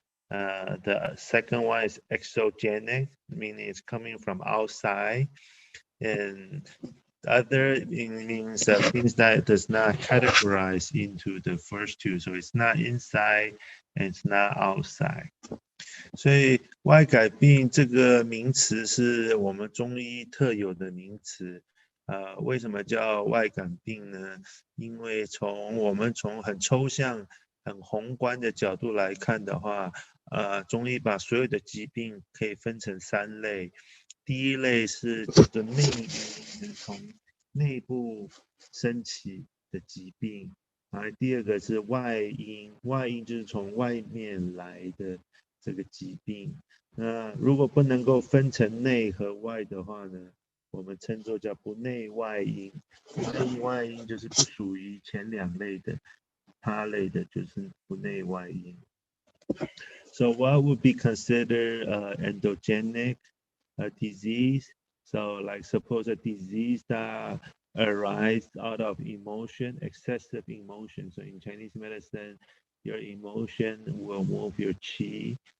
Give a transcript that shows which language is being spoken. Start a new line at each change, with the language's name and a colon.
English: The second one is exogenic, meaning it's coming from outside. And other means things that does not categorize into the first two. So it's not inside and it's not outside.
Chinese: 所以外感病这个名词是我们中医特有的名词。为什么叫外感病呢？因为我们从很抽象、很宏观的角度来看的话，中医把所有的疾病可以分成三类。第一类是叫做内因，是从内部升起的疾病。第二个是外因，外因就是从外面来的这个疾病。那如果不能够分成内和外的话呢，我们称作叫不内外因。内外因就是不属于前两类的，他类的就是不内外因。
English: So what would be considered endogenic disease? So like suppose a disease that arises out of emotion, excessive emotion. So in Chinese medicine, your emotion will move your qi.